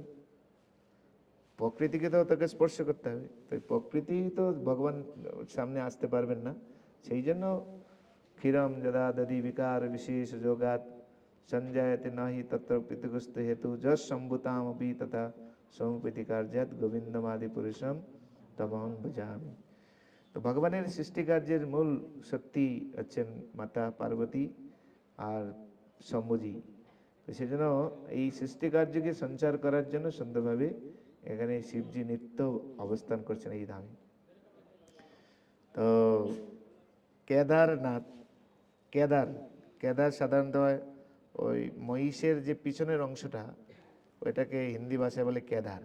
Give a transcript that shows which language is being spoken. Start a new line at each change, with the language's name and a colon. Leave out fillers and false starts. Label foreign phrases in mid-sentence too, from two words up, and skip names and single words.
Bangla: প্রকৃতিকে তো তাকে স্পর্শ করতে হবে। তো প্রকৃতি তো ভগবান সামনে আসতে পারবেন না। সেই জন্য
Sanskrit: ক্ষীরম যদা দধি বিকার বিশেষ যোগাত সঞ্জায়তে নাহি তত্র পৃথুগস্ত হেতু যশ সম্ভুতামপি তথা সমুপীতি কার্যাৎ গোবিন্দমাদি পুরুষম তমহং ভজামি।
Bangla: তো ভগবানের সৃষ্টি কার্যের মূল শক্তি হচ্ছেন মাতা পার্বতী আর শম্ভুজি। তো সেজন্য এই সৃষ্টি কার্যকে সঞ্চার করার জন্য সুন্দরভাবে এখানে শিবজি নিত্য অবস্থান করছেন এই ধামে। তো কেদারনাথ, কেদার কেদার সাধারণত ওই মহিষের যে পিছনের অংশটা, ওইটাকে হিন্দি ভাষায় বলে কেদার।